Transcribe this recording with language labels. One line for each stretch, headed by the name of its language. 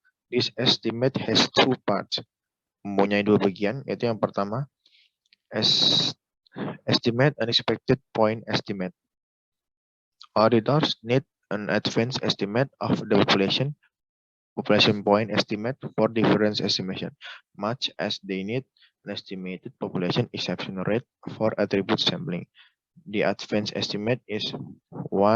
English: This estimate has two parts.
Indonesian: Mempunyai dua bagian, yaitu yang pertama
English: estimate unexpected point estimate. Auditors need an advanced estimate of the population point estimate for difference estimation, much as they need an estimated population exception rate for attribute sampling. The advanced estimate is 1